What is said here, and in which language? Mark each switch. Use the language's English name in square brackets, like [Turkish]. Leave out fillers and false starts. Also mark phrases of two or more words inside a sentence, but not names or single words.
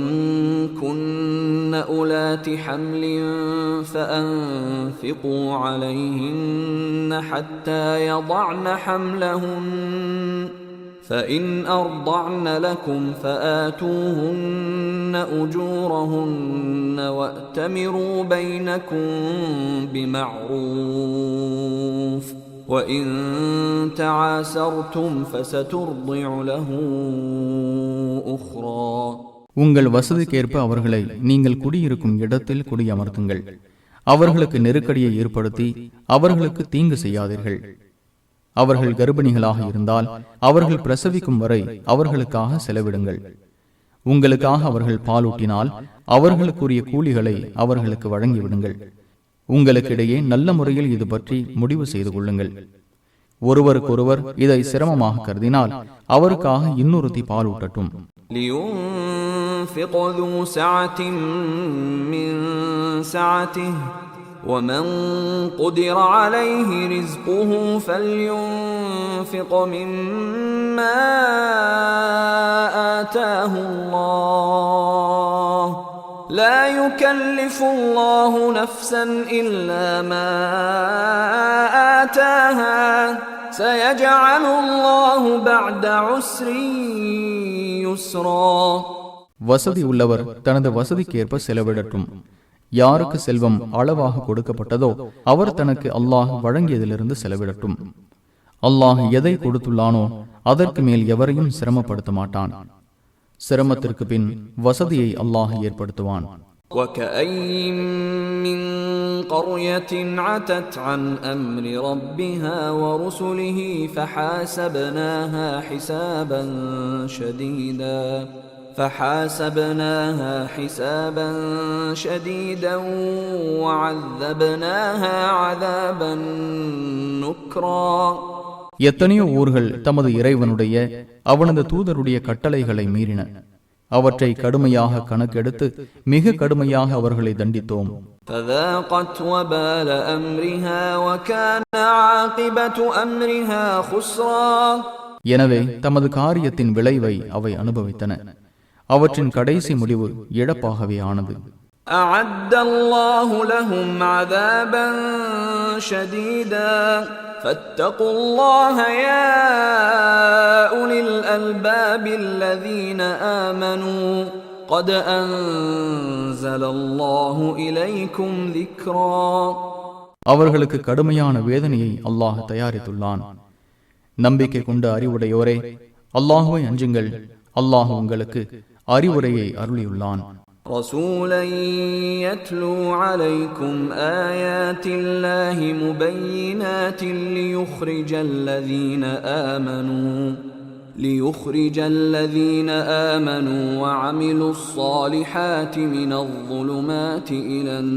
[Arabic] كن أولات حمل فأنفقوا عليهن حتى يضعن حملهن فإن أرضعن لكم فآتوهن أجورهن وأتمروا بينكم بمعروف وإن تعاسرتم فسترضع له أخرى. [Tamil] உங்கள் வசதிக்கேற்ப அவர்களை நீங்கள் குடியிருக்கும் இடத்தில் குடியமர்த்துங்கள். அவர்களுக்கு நெருக்கடியை ஏற்படுத்தி அவர்களுக்கு தீங்கு செய்யாதீர்கள். அவர்கள் கர்ப்பிணிகளாக இருந்தால் அவர்கள் பிரசவிக்கும் வரை அவர்களுக்காக செலவிடுங்கள். உங்களுக்காக அவர்கள் பாலூட்டினால் அவர்களுக்குரிய கூலிகளை அவர்களுக்கு வழங்கிவிடுங்கள். உங்களுக்கிடையே நல்ல முறையில் இது பற்றி முடிவு செய்து கொள்ளுங்கள். ஒருவருக்கொருவர் இதை சிரமமாக கருதினால் அவருக்காக இன்னொருத்தி பாலூட்டட்டும். [Arabic] لينفق ذو سعة من سعته ومن قدر عليه رزقه فلينفق مما آتاه الله لا يكلف الله نفسا إلا ما آتاها سيجعل الله بعد عسر يسرا. [Tamil] வசதி உள்ளவர் தனது வசதிக்கேற்ப செலவிடட்டும். யாருக்கு செல்வம் அளவாக கொடுக்கப்பட்டதோ அவர் தனக்கு அல்லாஹ் வழங்கியதிலிருந்து செலவிடட்டும். அல்லாஹ் எதை கொடுத்துள்ளானோ அதற்கு மேல் எவரையும் சிரமப்படுத்த மாட்டான். சிரமத்திற்கு பின் வசதியை அல்லாஹ் ஏற்படுத்துவான். [Arabic] وَكَأَيٍّ مِّن قَرْيَةٍ عَتَتْ عَنْ أَمْرِ رَبِّهَا وَرُسُلِهِ فحاسبناها حسابا شديدا وعذبناها عذابا نكرا. [Tamil] எத்தனையோ ஊர்கள் தமது இறைவனுடைய அவனது தூதருடைய கட்டளைகளை மீறின. அவற்றை கடுமையாக கணக்கெடுத்து மிக கடுமையாக அவர்களை தண்டித்தோம். [Arabic] فذاقت وبال أمرها وكان عاقبة أمرها خسرا. [Tamil] எனவே தமது காரியத்தின் விளைவை அவை அனுபவித்தன. அவற்றின் கடைசி முடிவு இழப்பாகவே ஆனது. [Arabic] أعد الله لهم عذابا شديدا فاتقوا الله يا أولي الألباب الذين آمنوا قد أنزل الله إليكم ذكرا. [Tamil] அவர்களுக்கு கடுமையான வேதனையை அல்லாஹ் தயாரித்துள்ளான். நம்பிக்கை கொண்ட அறிவுடையோரே, அல்லாஹுவை அஞ்சுங்கள். அல்லாஹ் உங்களுக்கு அறிவுரையை அருளியுள்ளான். [Arabic] رسولا يتلو عليكم آيات الله مبينات ليخرج الذين آمنوا وعملوا الصالحات من الظلمات إلى